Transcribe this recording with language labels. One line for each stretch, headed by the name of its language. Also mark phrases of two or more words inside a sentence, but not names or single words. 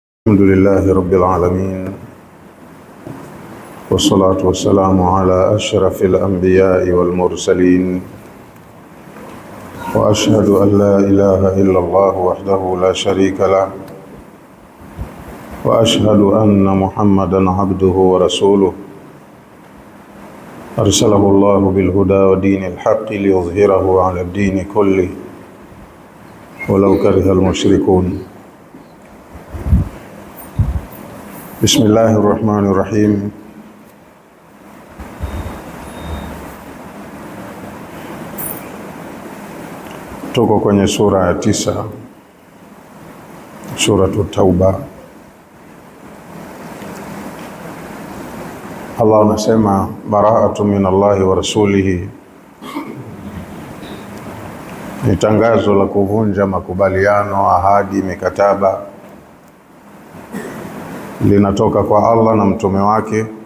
Arabic: الحمد لله رب العالمين، والصلاة والسلام على أشرف الأنبياء والمرسلين، وأشهد أن لا إله إلا الله وحده لا شريك له، وأشهد أن محمدا عبده ورسوله أرسله الله بالهدى ودين الحق ليظهره على الدين كله ولو كره المشركون. بسم الله الرحمن الرحيم.
Swahili: Tuko kwenye sura ya 9, Suratu Tauba. Allah anasema
Arabic: براءة من الله ورسوله,
Swahili: ni tangazo la kuvunja makubaliano, ahadi, mikataba, linatoka kwa Allah na mtume wake.